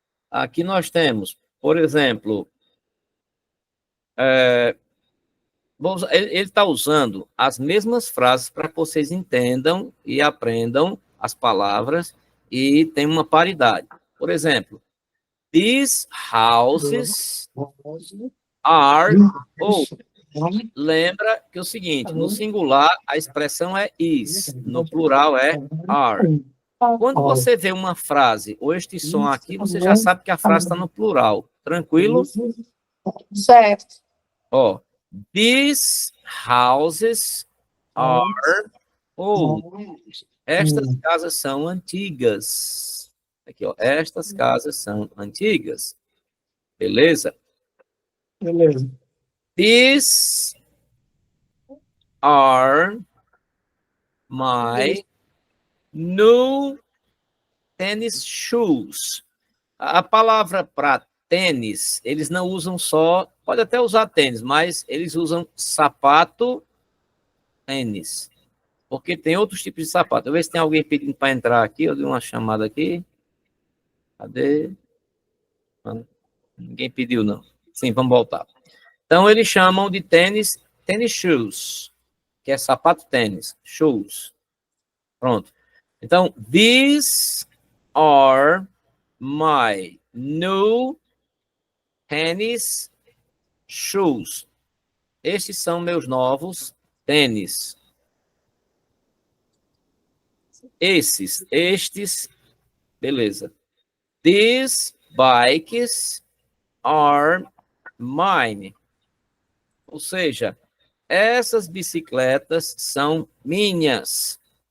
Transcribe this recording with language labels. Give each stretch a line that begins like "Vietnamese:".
Portuguese: Aqui nós temos, por exemplo, ele está usando as mesmas frases para que vocês entendam e aprendam as palavras e tem uma paridade. Por exemplo,
English: these houses are old.
Portuguese: Lembra que é o seguinte, no singular a expressão é is, no plural é are. Quando você vê uma frase ou este som aqui, você já sabe que a frase está no plural. Tranquilo? Certo. Ó,
English: these houses are old.
Portuguese: Estas casas são antigas. Aqui, ó, estas casas são antigas. Beleza? Beleza.
English: These are my new tennis shoes.
Portuguese: A palavra para tênis, eles não usam só, pode até usar tênis, mas eles usam sapato, tênis. Porque tem outros tipos de sapato. Eu ver se tem alguém pedindo para entrar aqui. Eu dei uma chamada aqui. Cadê? Ninguém pediu, não. Sim, vamos voltar. Então, eles chamam de tênis shoes, que é sapato tênis, shoes. Pronto. Então,
English: these are my new tennis shoes.
Portuguese: Estes são meus novos tênis. Estes, beleza.
English: These bikes are mine.
Portuguese: Ou seja, essas bicicletas são minhas.